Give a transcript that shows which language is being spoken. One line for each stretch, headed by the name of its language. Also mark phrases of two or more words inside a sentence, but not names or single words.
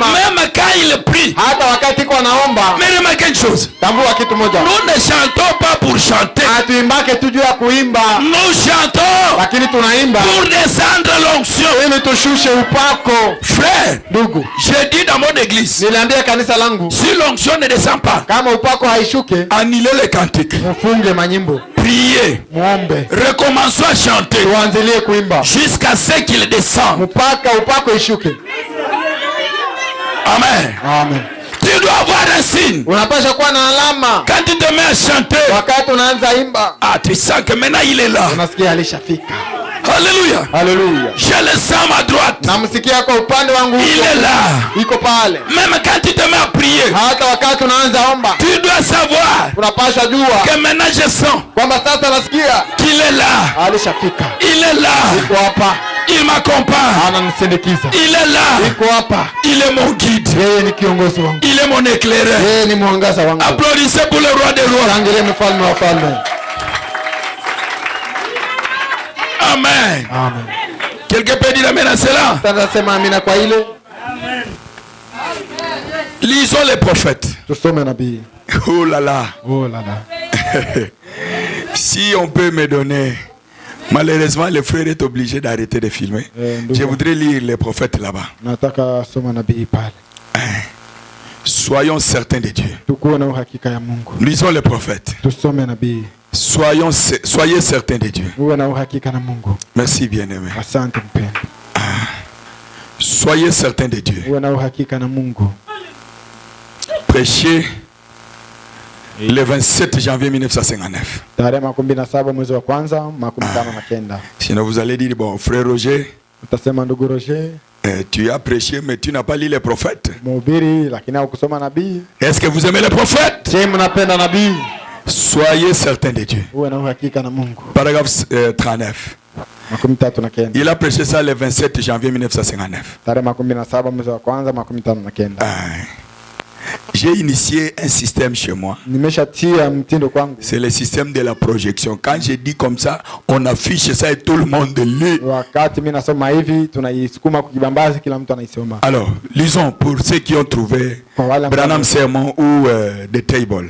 French: Même quand il prie,
Swahili: hata wakati kwa naomba.
French: Mais remarquez une chose,
Swahili: tambua kitu moja,
French: nous ne chantons pas pour chanter,
Swahili: atuimbake tu juu ya kuimba.
French: Nous chantons,
Swahili: lakini tunaimba
French: pour descendre l'onction,
Swahili: ili tushushe upako.
French: Frère, ndugu, j'ai dit dans mon église,
Swahili: niliambia kanisa langu,
French: si l'onction ne descend pas,
Swahili: kama upako haishuke,
French: annulez les cantiques,
Swahili: mfunge manyimbo,
French: priez, muombe, recommençons à chanter,
Swahili: tuanzelie kuimba
French: jusqu'à ce qu'il descende,
Swahili: mpaka upako ishuke.
French: Amen. Amen. Tu dois avoir un signe.
Swahili: Unapaswa kuwa na alama.
French: Quand tu te mets à chanter,
Swahili: wakati unaanza imba,
French: tu sens que maintenant il est là.
Swahili: Unasikia alishafika.
French: Alléluia. Alléluia. Je le sens à ma droite.
Swahili: Namsikia kwa upande wangu.
French: Il est là.
Swahili: Iko pale.
French: Même quand tu te mets à prier,
Swahili: hata wakati unaanza omba,
French: tu dois savoir,
Swahili: unapaswa jua,
French: que maintenant je sens,
Swahili: kwamba sasa nasikia
French: qu'il est là. Alishafika. Il est là.
Swahili: Iko hapa.
French: Il m'accompagne. Ananisindikiza. Il est là.
Swahili: Iko hapa.
French: Il est mon guide.
Swahili: Yeye ni kiongozi wangu.
French: Il est mon éclaireur.
Swahili: Yeye ni mwangaza wangu.
French: Applaudissez pour le roi des rois.
Swahili: Shangilie mfalme wa falme. Amen. Amen.
French: Quelqu'un peut dire amen à cela?
Swahili: Tunasema amina kwa ile.
French: Amen. Lisons les prophètes.
Swahili: Tusome nabii.
French: Oh là là. Oh là là. Si on peut me donner. Malheureusement, le frère est obligé d'arrêter de filmer. Je voudrais lire les prophètes là-bas.
Swahili: Nataka soma nabii pale.
French: Soyons certains de Dieu.
Swahili: Tukuwe na uhakika ya Mungu.
French: Lisons les prophètes.
Swahili: Tusome nabii.
French: Soyez certains de Dieu.
Swahili: Uwe na uhakika na Mungu.
French: Merci bien-aimé.
Swahili: Asante mpendwa.
French: Soyez certains de Dieu.
Swahili: Uwe na uhakika na Mungu.
French: Prêchez le 27 janvier 1959.
Swahili: Tarehe 17 mwezi wa kwanza 1959.
French: Sinon vous allez dire bon frère Roger,
Swahili: utasema ndugu Roger,
French: tu as prêché mais tu n'as pas lu les prophètes.
Swahili: Mhubiri lakini hukusoma nabii.
French: Est-ce que vous aimez les prophètes?
Swahili: Je mnapenda nabii.
French: Soyez certains de Dieu.
Swahili: Uwe na uhakika na Mungu.
French: Paragraphe 39. Il a prêché ça le 27 janvier 1959. Tarehe 17 mwezi wa kwanza 1959. J'ai initié un système chez moi. C'est le système de la projection. Quand je dis comme ça, on affiche ça et tout le monde lit. Alors, lisons pour ceux qui ont trouvé Branham Sermon ou The Table.